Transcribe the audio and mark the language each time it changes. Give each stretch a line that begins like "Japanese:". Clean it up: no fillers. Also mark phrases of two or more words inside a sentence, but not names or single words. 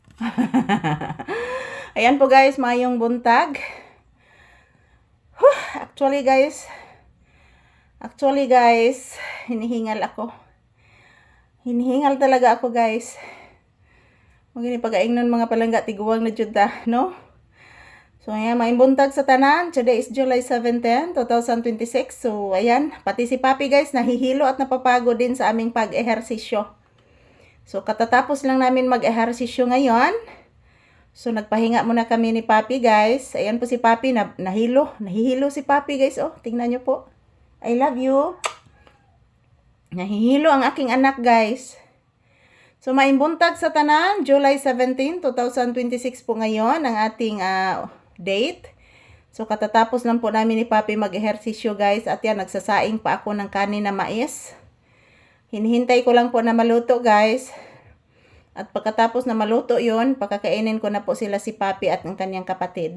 Filipino: Ayan po guys,
Cebuano: mayong buntag.
Filipino: Actually guys, hinihingal ako. Hinihingal talaga ako guys.
Cebuano: Magini pag-aingnon mga palangga tiguwang na jud ta, no?
Filipino: So ayan,
Cebuano: mayong buntag sa tanan.
English: Today is July 17, 2026.
Filipino: So ayan, pati si Papi guys nahihilo at napapagod din sa aming pag-ehersisyo. So katatapos lang namin mag-ehersisyo ngayon. So nagpahinga muna kami ni Papi guys. Ayan po si Papi, nahihilo si Papi guys. Oh, tingnan nyo po.
English: I love you.
Filipino: Nahihilo ang aking anak guys.
Cebuano: So maayong buntag sa tanan,
Filipino: July 17, 2026 po ngayon ang ating date. So katatapos lang po namin ni Papi mag-ehersisyo guys. At yan, nagsasaing pa ako ng kanin na mais. Hinihintay ko lang po na maluto guys. At pagkatapos na maluto yon, pakakainin ko na po sila si Papi at ang kanyang kapatid.